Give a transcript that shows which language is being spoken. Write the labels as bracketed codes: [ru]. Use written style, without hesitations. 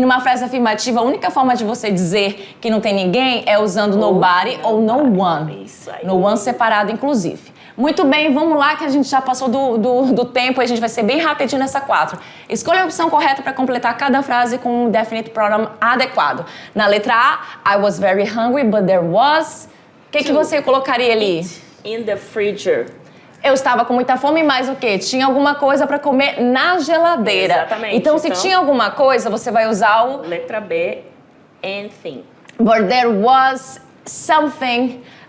[pt] E numa frase afirmativa, a única forma de você dizer que não tem ninguém é usando nobody ou no one. Isso aí. No one separado, inclusive. Muito bem, vamos lá que a gente já passou do tempo e a gente vai ser bem rapidinho nessa 4. Escolha a opção correta para completar cada frase com um definite pronoun adequado. Na letra A, [en] I was very hungry, but there was... [pt] O que você colocaria ali? [en] In the freezer. [pt] Eu estava com muita fome, mas o quê? Tinha alguma coisa para comer na geladeira. Exatamente. Então, se tinha alguma coisa, você vai usar o... Letra B, anything. [en] But there was something...